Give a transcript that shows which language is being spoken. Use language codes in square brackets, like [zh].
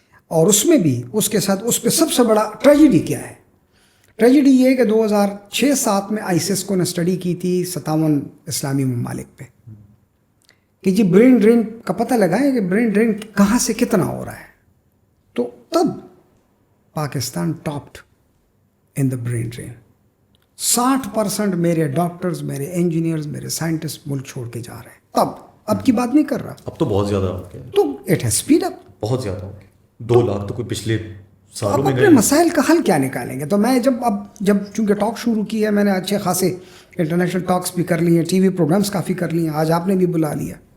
[ur] اور اس میں بھی اس کے ساتھ اس پہ سب سے بڑا ٹریجڈی کیا ہے؟ ٹریجڈی یہ ہے کہ 2006-07 میں آئیسس کو نے اسٹڈی کی تھی 57 اسلامی ممالک پہ کہ جی برین ڈرین کا پتہ لگائیں کہ برین ڈرین کہاں سے کتنا ہو رہا ہے. تو تب [en] Pakistan topped in the brain drain. [ur] 60% میرے ڈاکٹرز, میرے انجینئرز, میرے سائنٹسٹ ملک چھوڑ کے جا رہے ہیں. تب اب کی بات نہیں کر رہا, اب تو بہت زیادہ ہو گیا, [en] تو it has speed up, [ur] بہت زیادہ ہو گیا. 2 لاکھ تو کوئی پچھلے سالوں میں اپنے مسائل کا حل کیا نکالیں گے؟ تو میں جب چونکہ ٹاک شروع کی ہے, میں نے اچھے خاصے انٹرنیشنل ٹاکس بھی کر لی ہیں, ٹی وی پروگرامس کافی کر لیے ہیں, آج آپ نے بھی بلا لیا.